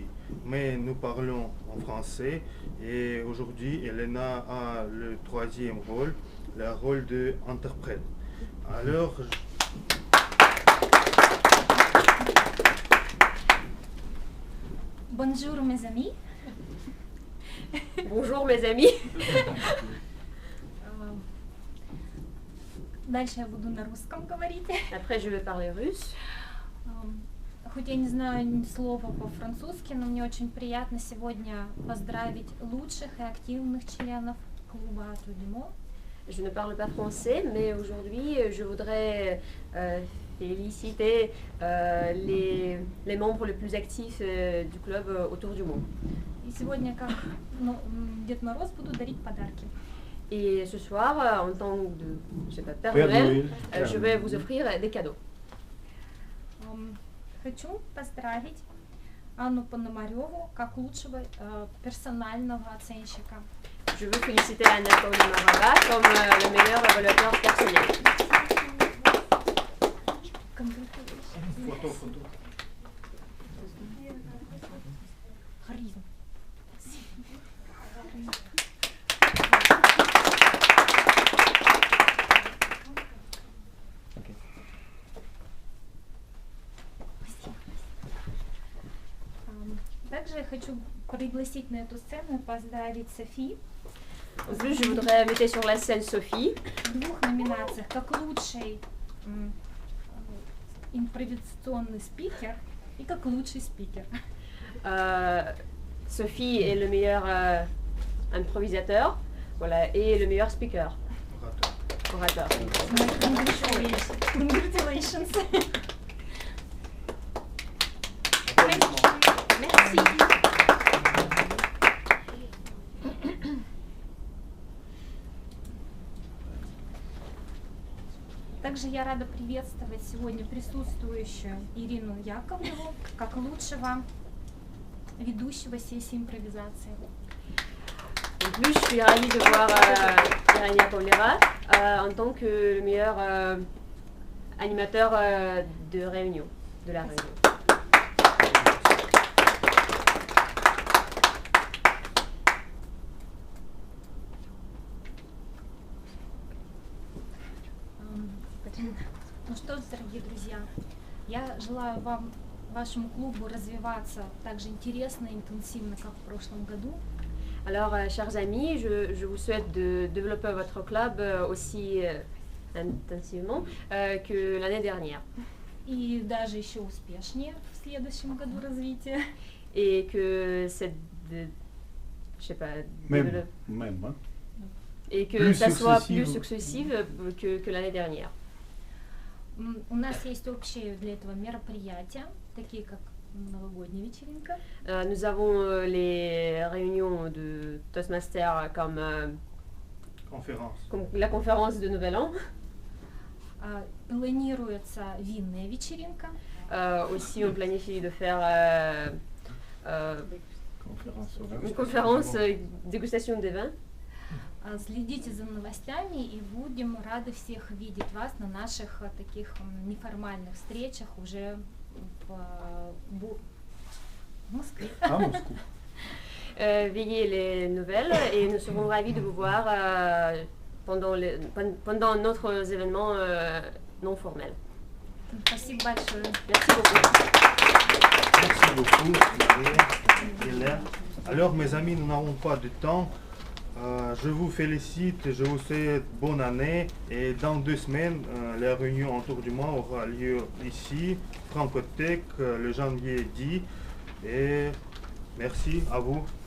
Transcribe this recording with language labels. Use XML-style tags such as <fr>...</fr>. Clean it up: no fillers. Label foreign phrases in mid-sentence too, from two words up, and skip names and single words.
<fr>Mais nous parlons en français et aujourd'hui, Elena a le 3e rôle, le rôle d'interprète. Alors, Bonjour mes amis. Bonjour mes amis.</fr> <ru>Дальше я буду на русском говорить.</ru> <fr>Après je vais parler russe.</fr> <ru>Хоть я не знаю ни слова по-французски, но мне очень приятно сегодня поздравить лучших и активных членов клуба Tour du Monde.</ru> <fr>Je ne parle pas français, mais aujourd'hui, je voudrais féliciter les membres les plus actifs du club autour du monde.</fr> <ru>И сегодня, как Дед Мороз, буду дарить подарки.</ru> <fr>Et ce soir, en tant de Père Noël, je vais vous offrir des cadeaux.</fr> <ru>Хочу поздравить Анну Пономареву как лучшего персонального оценщика.</ru> <fr>Je veux féliciter Anna Pономарева comme le meilleur évaluateur personnel. Photo, photo.</fr> <ru>Харизма. Также я хочу пригласить на эту сцену и поздравить Софи.</ru> <fr>En plus, je voudrais inviter sur la scène Sophie.</fr> <ru>В двух номинациях, как лучший импровизационный спикер и как лучший спикер.</ru> <fr>Sophie est le meilleur improvisateur, voilà, et le meilleur speaker. Orateur. Congratulations. Merci.</fr> <ru>Также я рада приветствовать сегодня присутствующую Ирину Яковлеву как лучшего ведущего сессии импровизации.</ru> <fr>En plus, je suis ravie de voir Irène Yakovleva en tant que le meilleur animateur de réunion, de la réunion.</fr> <ru>Ну что ж, дорогие друзья, я желаю вам, вашему клубу развиваться так же интересно и интенсивно, как в прошлом году.</ru> <fr>Alors, chers amis, je vous souhaite de développer votre club aussi intensivement que l'année dernière.</fr> <ru>И даже еще успешнее в следующем году развития.</ru> <fr>Et que cette, je sais pas, même, hein. Et que ça soit plus successif que l'année dernière.</fr> <ru>У нас есть общие для этого мероприятия, такие как новогодняя вечеринка.</ru> <fr>Nous avons les réunions de Toastmasters comme la conférence de Nouvel An.</fr> <ru>Планируется винная вечеринка.</ru> <fr>Aussi, on planifie de faire une conférence dégustation des vins.</fr> <ru>Следите за новостями и будем рады всех видеть вас на наших таких неформальных встречах уже в Москве.</ru> <fr>Veillez les nouvelles et nous serons ravis de vous voir pendant notre événement non formel.</fr> <ru>Спасибо большое.</ru> <fr>Merci beaucoup. Merci beaucoup, Maria. Alors, mes amis, nous n'avons pas de temps. Je vous félicite, je vous souhaite bonne année et dans 2 semaines, la réunion autour du mois aura lieu ici, Francothèque, le janvier 10 et merci à vous.</fr>